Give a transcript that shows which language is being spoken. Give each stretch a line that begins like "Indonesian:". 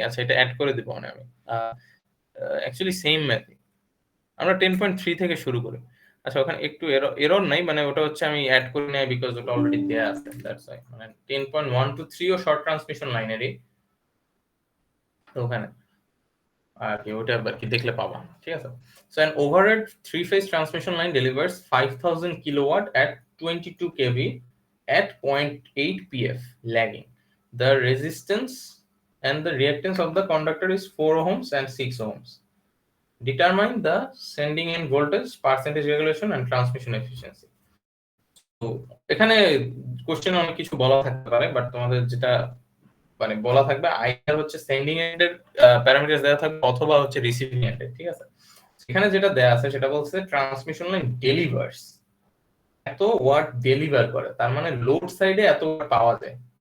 Bangla: আচ্ছা, এটা অ্যাড করে দিব মানে আমি অ্যাকচুয়ালি সেম ম্যাথ আমরা 10.3 থেকে শুরু করি। আচ্ছা, ওখানে একটু এরর নাই, মানে ওটা হচ্ছে আমি অ্যাড করে নাই বিকজ ওটা অলরেডি দেয়া আছে,
English: That's why.
Bangla: মানে 10.123 ও শর্ট ট্রান্সমিশন লাইনেরই, তো ওখানে আর কি ওটা আর কি দেখলে পাবা, ঠিক আছে।
English: So an overhead three-phase transmission line delivers 5000 kilowatt at 22 kV at 0.8 pf lagging. The resistance and the reactance of the conductor is 4 ohms and 6 ohms. Determine the sending end voltage, percentage regulation and transmission efficiency.
Bangla: তো এখানে question অনেক কিছু বলা থাকতে পারে, but তোমাদের যেটা মানে বলা থাকবে আইদার হচ্ছে সেন্ডিং এন্ডের প্যারামিটারস দেওয়া থাকবে অথবা হচ্ছে রিসিভিং এন্ডের, ঠিক আছে। এখানে যেটা দেয়া আছে সেটা বলছে ট্রান্সমিশন লাইন ডেলিভার্স, এত ওয়াট ডেলিভার করে, তার মানে লোড সাইডে এত ওয়াট পাওয়া যায়।